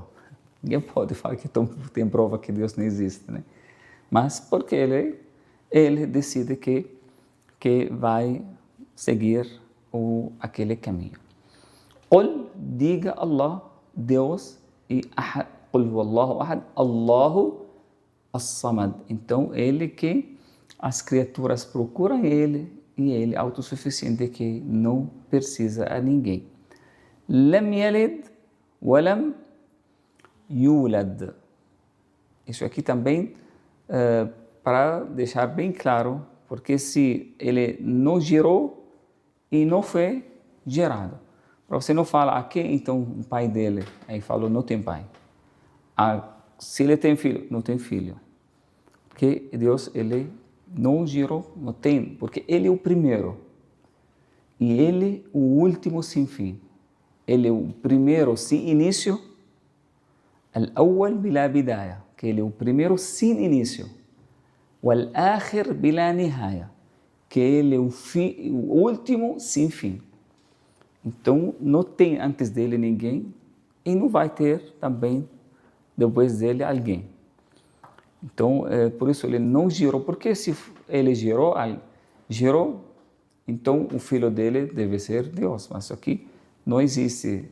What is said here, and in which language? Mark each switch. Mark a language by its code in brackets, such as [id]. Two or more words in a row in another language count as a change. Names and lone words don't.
[pt] Ninguém pode falar que tem prova que Deus não existe, né? Mas porque ele decide que vai seguir aquele caminho. Qul, diga Allah, Deus, e ahad, [ar] قل هو الله أحد، الله الصمد. [pt] Então, ele que as criaturas procuram ele, e ele é autossuficiente, que não precisa a ninguém. [ar] لم يلد ولم يولد. [pt] Isso aqui também para deixar bem claro, porque se ele não gerou e não foi gerado. Para você não falar, aqui então o pai dele, aí falou, não tem pai. Se ele tem filho, não tem filho. Porque Deus, ele não gerou, não tem, porque ele é o primeiro. E ele o último sem fim. Ele é o primeiro sem início, [ar] الأول بلا بداية, [pt] que ele é o primeiro sem início. [ar] والآخر بلا نهاية, [pt] que ele é o último sem fim. Então, não tem antes dele ninguém e não vai ter também depois dele alguém. Então, por isso ele não gerou, porque se ele gerou, então o filho dele deve ser Deus, mas aqui não existe.